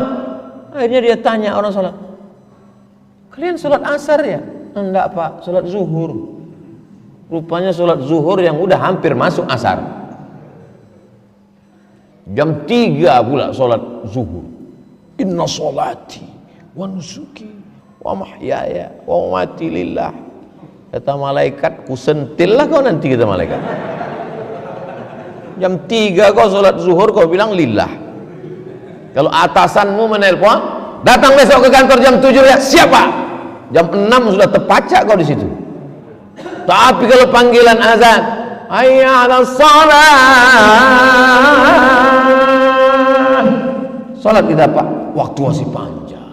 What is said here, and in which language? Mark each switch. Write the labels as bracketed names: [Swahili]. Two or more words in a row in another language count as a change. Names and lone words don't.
[Indonesian] Akhirnya dia tanya orang sholat, kalian sholat asar ya? Enggak pak, sholat zuhur. Rupanya sholat zuhur yang udah hampir masuk asar. Jam 3 pula sholat zuhur. [Arabic] إن صلاتي ونسكي ومحياي ومماتي لله. [Indonesian] Kata malaikat, ku sentil lah kau nanti, kata malaikat. Jam 3 kau sholat zuhur, kau bilang lillah. Kalau atasanmu menelpon, datang besok ke kantor jam 7 ya, siapa? Jam 6 sudah terpacak kau di situ. Tapi kalau panggilan azan, [Arabic] حي على الصلاة, [Indonesian] salat kita pak, waktu masih panjang.